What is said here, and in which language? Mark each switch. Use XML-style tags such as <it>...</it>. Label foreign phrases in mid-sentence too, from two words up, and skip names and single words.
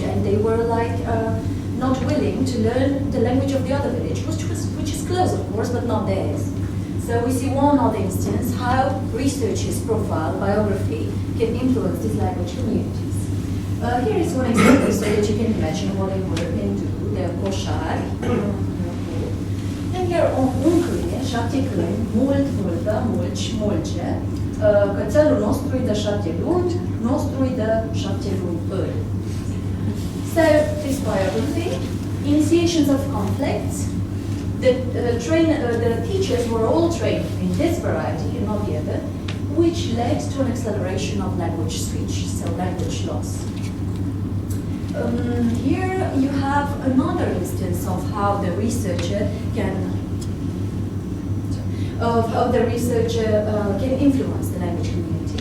<en>And they were like not willing to learn the language of the other village, which is close, of course, but not theirs. So we see one other instance how researchers' profile, biography, can influence these language communities. Here is one example so that you can imagine what they were into, the coșari. And here on</en> <ro>uncâine, 7 câini, mult, multă, mulci, mulce, cățelul nostru e de 7 luni, nostru e de 7 luni îl.</ro> <en>So, this biography, initiations of conflicts, the teachers were all trained in this variety and not the other, which led to an acceleration of language switch, so language loss. Here you have another instance of how the researcher can influence the language community.</en>